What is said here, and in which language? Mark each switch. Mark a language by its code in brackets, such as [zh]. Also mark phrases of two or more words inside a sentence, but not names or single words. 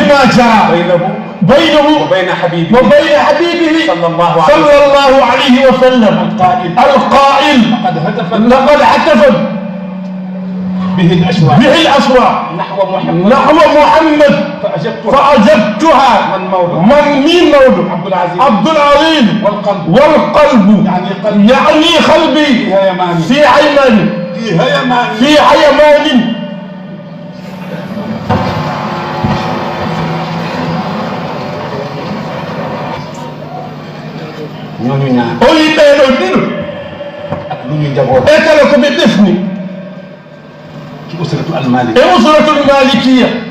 [ar] بينه وبين حبيبه صلى الله عليه وسلم القائل لقد هتفت به الأشواق نحو محمد فأجبتها من مولد عبد العظيم والقلب يعني قلبي في [ff] حيمان oyi ɓeeɗo ɗiɗo e kala ko ɓe ɗefni e [ar] الأسرة المالكية